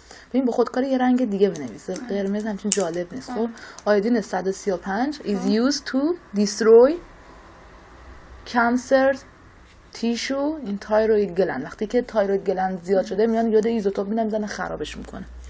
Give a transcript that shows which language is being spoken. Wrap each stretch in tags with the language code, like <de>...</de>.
<fa>ببین با خودکار یه رنگ دیگه بنویس، قرمز همچین جالب نیست. خب</fa> <en>iodine 135 is used to destroy cancer tissue in thyroid gland.</en> <fa>وقتی که تایروید گلند زیاد شده میان یاد ایزوتوپ میزنه خرابش میکنه.</fa>